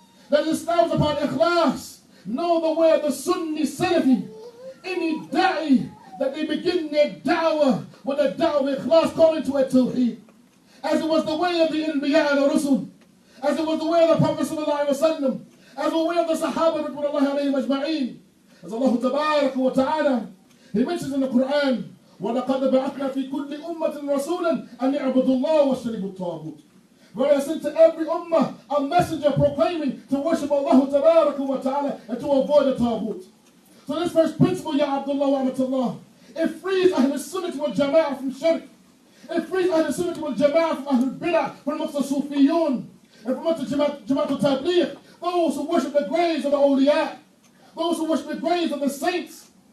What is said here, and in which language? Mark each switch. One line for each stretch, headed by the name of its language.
English: That is established upon ikhlas. Know the way of the Sunni Salafi. Any da'i, that they begin their da'wah with a da'wah of ikhlas, calling to a tawheed. As it was the way of the Anbiya and the Rusul, as it was the way of the Prophet sallallahu alaihi wasallam, as the way of the Sahaba ridwanullahi alayhim ajma'in. As Allah Tabaraka wa Ta'ala, He mentions in the Quran,
Arabic: وَلَقَدْ بَعَثْنَا فِي كُلِّ أُمَّةٍ رَسُولًا أَنْ يَعْبُدُوا اللَّهَ وَاجْتَنِبُوا الطَّاغُوتَ.
English: Where I sent to every ummah a messenger proclaiming to worship Allah Tabaraka wa Ta'ala and to avoid the Taghut. So this first principle, Ya Abdullah wa Amatullah, it frees Ahl Sunnah wal Jama'ah from Shirk. It frees Ahl Sunnah wal Jama'ah from Ahl Bid'ah, from amongst the Sufiyun, and from amongst the Jama'at al-Tabligh, those who worship the graves of the awliya, those who worship the graves of the saints.